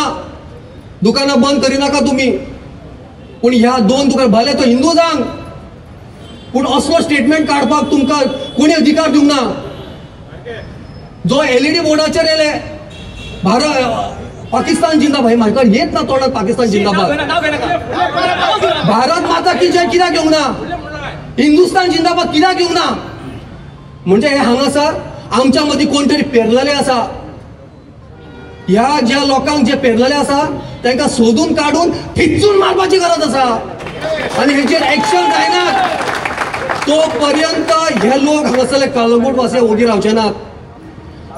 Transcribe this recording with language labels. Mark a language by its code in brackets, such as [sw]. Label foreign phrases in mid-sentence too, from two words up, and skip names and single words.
[kok] दुकानां बंद करिनाका तुमी. पूण ह्या 2 दुकान भले तो हिंदू जांग, पूण असलो स्टेटमेंट काडपाक तुमकां कोणी अधिकार दिवंक ना. जो LED बोर्डाचेर येयले पाकिस्तान जिंदाबाद, म्हाका येत ना तोंडात पाकिस्तान जिंदाबाद. [hi] भारत माता की जय [kok] कित्याक घेवंक ना? हिंदुस्तान जिंदाबाद कित्याक घेवंक ना? म्हणजे हे हांगासर आमच्या मदीं कोण तरी पेरलेले आसा. ह्या ज्या लोकांक जे पेरलेले आसा तांकां सोदून काडून ठिच्चून मारपाची गरज आसा आनी हेचेर एक्शन जायना तो पर्यंत हे लोक हांगासरले कळंगूट वासी ओगी रावचे नात।